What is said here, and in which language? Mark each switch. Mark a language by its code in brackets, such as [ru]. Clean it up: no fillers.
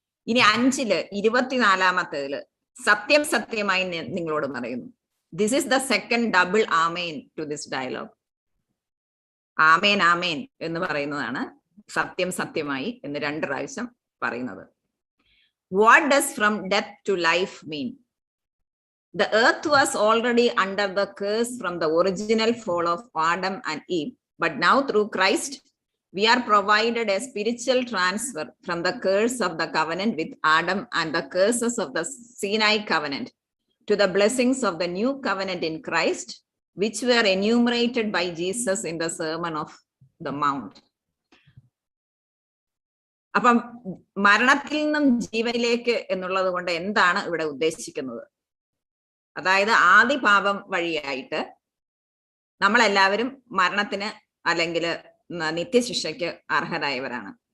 [ml] ഇനി 5 24 സത്യം സത്യമായി നിങ്ങളോട് പറയുന്നു. [en] This is the second double amen to this dialogue. [ml] ആമേൻ ആമേൻ എന്ന് പറയുന്നതാണ് സത്യം സത്യമായി എന്ന് 2 പ്രാവശ്യം പറയുന്നത്. [en] What does from death to life mean? The earth was already under the curse from the original fall of Adam and Eve, but now through Christ we are provided a spiritual transfer from the curse of the covenant with Adam and the curses of the Sinai covenant to the blessings of the new covenant in Christ, which were enumerated by Jesus in the Sermon of the Mount. [ml] അപ്പം മരണത്തിൽ നിന്നും ജീവനിലേക്ക് എന്നുള്ളത് കൊണ്ട് എന്താണ് ഇവിടെ ഉദ്ദേശിക്കുന്നത്? അതായത് ആദി പാപം വഴിയായിട്ട് നമ്മളെല്ലാവരും മരണത്തിന് അല്ലെങ്കിൽ നിത്യശിക്ഷയ്ക്ക് അർഹരായവരാണ്.